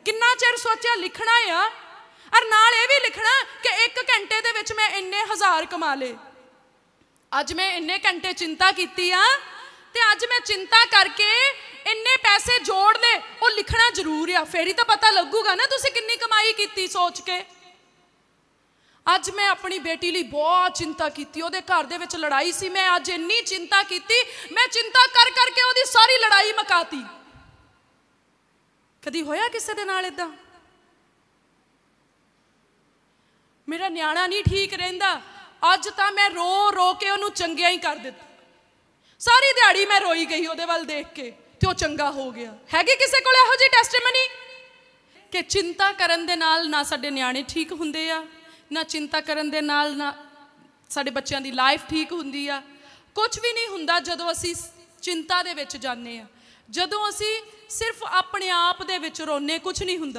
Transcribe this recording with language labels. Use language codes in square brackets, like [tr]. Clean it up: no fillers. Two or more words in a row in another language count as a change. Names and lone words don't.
[pa] ਕਿੰਨਾ ਚਿਰ ਸੋਚਾ ਲਿਖਣਾ ਹੈ, ਔਰ ਨਾਲ ਯੇ ਭੀ ਲਿਖਣਾ ਕਿ 1 ਘੰਟੇ ਦੇ ਵਿਚ ਮੈਂ ਇੰਨੇ ਹਜ਼ਾਰ ਕਮਾ ਲੇ। ਅੱਜ ਮੈਂ ਇੰਨੇ ਘੰਟੇ ਚਿੰਤਾ ਕੀਤੀ ਆ ਤੇ ਅੱਜ ਮੈਂ ਚਿੰਤਾ ਕਰਕੇ ਇੰਨੇ ਪੈਸੇ ਜੋੜ ਲੇ, ਵੋ ਲਿਖਣਾ ਜ਼ਰੂਰ ਆ। ਫਿਰ ਹੀ ਤੋ ਪਤਾ ਲੱਗੂਗਾ ਨਾ ਤੁਸੀਂ ਕਿੰਨੀ ਕਮਾਈ ਕੀਤੀ ਸੋਚ ਕੇ। ਅੱਜ ਮੈਂ ਅਪਣੀ ਬੇਟੀ ਲਿਏ ਬਹੁਤ ਚਿੰਤਾ ਕੀ, ਉਹਦੇ घर ਦੇ ਵਿੱਚ ਲੜਾਈ ਸੀ, ਮੈਂ ਅੱਜ ਇੰਨੀ ਚਿੰਤਾ ਕੀ, ਮੈਂ ਚਿੰਤਾ ਕਰ ਕਰਕੇ ਉਹਦੀ ਸਾਰੀ ਲੜਾਈ ਮੁਕਾਤੀ। ਕਦੀ ਹੋਇਆ ਕਿਸੀ ਦੇ ਨਾਲ ਇੱਦਾਂ? ਮੇਰਾ ਨਿਆਣਾ ਨਹੀਂ ਠੀਕ ਰਹਿੰਦਾ, ਅੱਜ ਤਾਂ ਮੈਂ ਰੋ ਰੋ ਕੇ ਉਹਨੂੰ ਚੰਗਿਆ ਹੀ ਕਰ ਦਿੱਤਾ। ਸਾਰੀ ਦਿਹਾੜੀ ਮੈਂ ਰੋਈ ਗਈ ਉਹਦੇ ਵੱਲ ਦੇਖ ਕੇ ਤੇ ਉਹ ਚੰਗਾ ਹੋ ਗਿਆ। ਹੈਗੀ ਕਿਸੀ ਕੋਲ ਇਹੋ ਜਿਹੀ ਟੈਸਟੀਮਨੀ ਕਿ ਚਿੰਤਾ ਕਰਨ ਦੇ ਨਾਲ ਨਾ ਸਾਡੇ ਨਿਆਣੇ ਠੀਕ ਹੁੰਦੇ ਆ, ਨਾ ਚਿੰਤਾ ਕਰਨ ਦੇ ਨਾਲ ਨਾ ਸਾਡੇ ਬੱਚੋਂ ਕੀ ਲਾਈਫ ਠੀਕ ਹੁੰਦੀ ਆ। ਕੁਛ ਭੀ ਨਹੀਂ ਹੁੰਦਾ ਜਦੋਂ ਅਸੀ ਚਿੰਤਾ ਦੇ ਵਿਚ ਜਾਨੇ ਆ, ਜਦੋਂ ਅਸੀ ਸਿਰਫ਼ ਅਪਣੇ ਆਪ ਦੇ ਵਿਚ ਰੋਨੇ, ਕੁਛ ਨਹੀਂ ਹੁੰਦਾ।